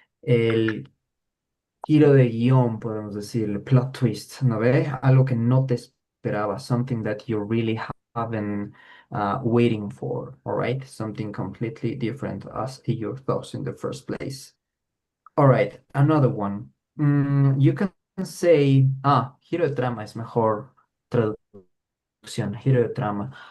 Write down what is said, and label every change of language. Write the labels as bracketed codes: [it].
[es] El giro de guión, podemos decir, [en] plot twist, [es] ¿no ve? Algo que no te esperaba, [en] something that you really have been waiting for, all right? Something completely different as you thought in the first place. All right, another one. You can say, [es] giro de trama es mejor traducción, giro de trama.